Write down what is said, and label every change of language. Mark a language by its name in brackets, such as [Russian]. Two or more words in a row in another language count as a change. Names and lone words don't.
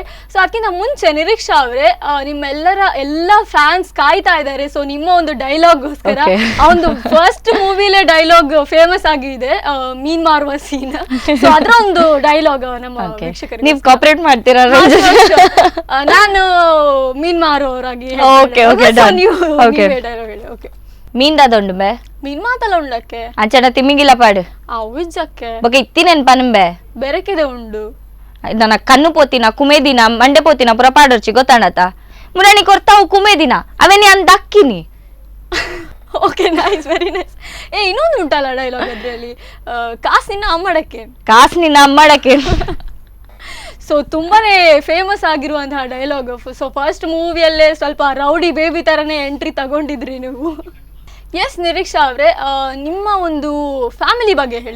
[Kannada] ಸೊ ಅದಕ್ಕಿಂತ ಮುಂಚೆ ನಿರೀಕ್ಷಾ ಅವರೇ, ಎಲ್ಲ ಫ್ಯಾನ್ಸ್ ಕಾಯ್ತಾ ಇದ್ದಾರೆ. ಸೊ ನಿಮ್ಮ ಒಂದು ಡೈಲಾಗ್ಗೋಸ್ಕರ, ಆ ಒಂದು [English] first movieಲೇ dialogue famous [Kannada] ಆಗಿದೆ, ಮೀನ್ ಮಾರುವ ಸೀನ್. ಸೊ ಅದರ ಒಂದು ಡೈಲಾಗ್ ನಮ್ಮ ವೀಕ್ಷಕರಿಗೆ ನೀವು ಕಾಪರೇಟ್ ಮಾಡ್ತೀರಾ? ನಾನು ಮೀನ್ ಮಾರುವವರಾಗಿ [Tulu] ಮೀನ್ ದಾದೊಂಡುಂಬೆ ಮೀನ್ ಮಾತಲ್ಲ ಉಂಡಕ್ಕೆ ಅಂಚನ ತಿಮ್ಮಿಗಿಲ್ಲ ಪಾಡು ಅವಿಜ್ಜಕ್ಕೆ ಬಗ್ಗೆ ಇತ್ತಿನೇನ್ ಪನಂಬೆ ಬೆರಕಿದೆ ಉಂಡು ನನ್ನ ಕಣ್ಣು ಪೋತಿನ ಕುಮೇದಿನ ಮಂಡೆ ಪೋತಿನ ಪುರ ಪಾಡೋರ್ಚಿ ಗೊತ್ತಾಣತ ಮುರಣಿ ಕೊರ್ತಾವು ಕುಮೇದಿನ ಅವೇನಿ ಅಂದ ಅಕ್ಕಿನಿ. [English] okay, nice, very nice. [Kannada] ಇನ್ನೊಂದು ಉಂಟಲ್ಲ ಡೈಲಾಗ್ ಅದ್ರಲ್ಲಿ, ಕಾಸು ನಿನ್ನ ಅಮ್ಮಡಕ್ಕೆ. ಸೊ ತುಂಬಾನೇ ಫೇಮಸ್ ಆಗಿರುವಂತಹ ಡೈಲಾಗ್. ಸೊ [English] first movieಯಲ್ಲೇ [Kannada] ಸ್ವಲ್ಪ ರೌಡಿ ಬೇಬಿ ತರನೇ ಎಂಟ್ರಿ ತಗೊಂಡಿದ್ರಿ ನೀವು. ಎಸ್ ನಿರೀಕ್ಷಾ ಅವರೇ, ನಿಮ್ಮ ಒಂದು ಫ್ಯಾಮಿಲಿ ಬಗ್ಗೆ ಹೇಳಿ.